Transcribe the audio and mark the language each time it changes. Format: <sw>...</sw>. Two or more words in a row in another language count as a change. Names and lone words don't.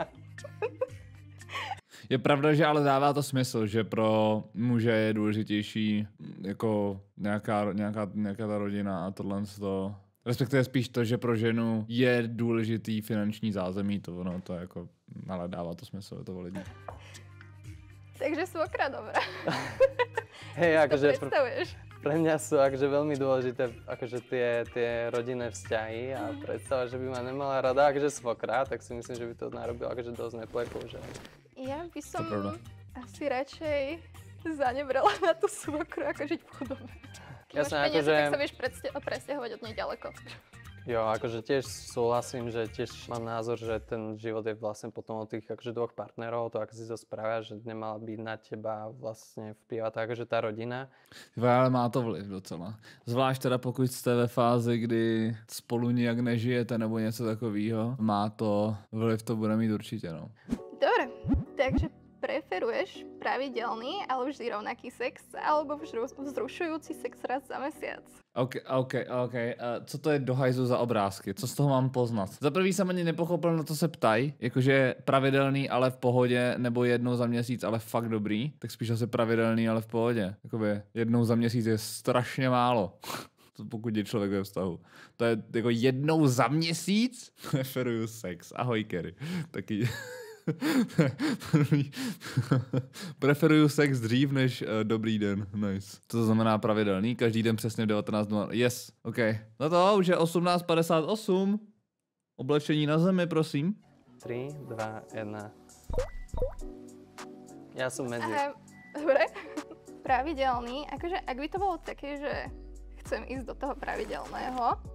<cs>Modrá. Je pravda, že ale dává to smysl, že pro muže je důležitější jako nějaká ta rodina a tohle to. Respektive spíš to, že pro ženu je důležitý finanční zázemí, to ono to jako, ale dává to smysl, je to validní. Takže svokra dobrá.</cs> <sk>Hej, akože Predstavuješ? pre mňa sú akože veľmi dôležité akože tie rodinné vzťahy a predstava, že by ma nemala rada akože svokra, tak si myslím, že by to narobil akože dosť neplechu, že... Ja by som asi radšej zanebrala na tú svokru, ako žiť v chudobe. Keď máš peniaze, tak sa vieš presťahovať od nej ďaleko. Jo, akože tiež súhlasím, že tiež mám názor, že ten život je vlastne potom od tých akože dvoch partnerov, to ako si to spravia, že nemala byť na teba vlastne vpíva tak, akože tá rodina.</sk> <cs>Ale má to vliv docela. Zvlášť teda pokud jste ve fázi, kdy spolu nijak nežijete nebo něco takového, má to vliv, to bude mít určitě, no.</cs> <sk>Dobre, takže preferuješ pravidelný, ale vždy rovnaký sex, alebo vzrušujúci sex raz za mesiac?</sk> <cs>OK. Co to je do hajzu za obrázky? Co z toho mám poznat? Za prvý jsem ani nepochopil, na to se ptají. Jakože pravidelný, ale v pohodě, nebo jednou za měsíc, ale fakt dobrý. Tak spíš asi pravidelný, ale v pohodě. Jakoby jednou za měsíc je strašně málo. Pokud je člověk ve vztahu. To je jako jednou za měsíc? Preferuju sex. Ahoj, Kerry. Taky... Preferuju sex dřív než dobrý den. Nice. To znamená pravidelný, každý den přesně v 19:00.</cs> <en>Yes, OK.</en> <cs>No to už je 18:58. Oblečení na zemi, prosím.</cs> <sk>3, 2, 1. Ja som medzi. Dobre. Pravidelný, akože ak by to bolo také, že chcem ísť do toho pravidelného.</sk>